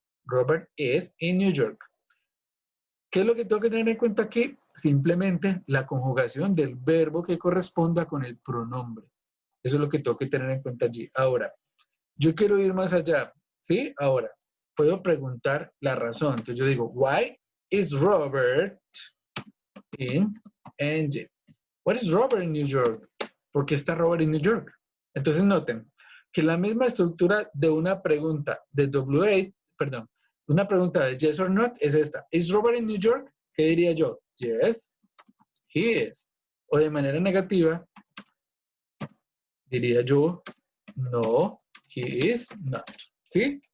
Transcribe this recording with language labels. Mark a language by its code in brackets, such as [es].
[en] Robert is in New York. [es] ¿Qué es lo que tengo que tener en cuenta aquí? Simplemente la conjugación del verbo que corresponda con el pronombre. Eso es lo que tengo que tener en cuenta allí. Ahora, yo quiero ir más allá. ¿Sí? Ahora, puedo preguntar la razón. Entonces yo digo, [en] why is Robert in NJ? What is Robert in New York? [es] ¿Por qué está Robert en New York? Entonces noten que la misma estructura de una pregunta de WA, perdón, una pregunta de [en] yes or not [es] es esta. [en] ¿Is Robert in New York? [es] ¿Qué diría yo? [en] Yes, he is. [es] O de manera negativa, diría yo, no, [en] he is not. [es] ¿Sí?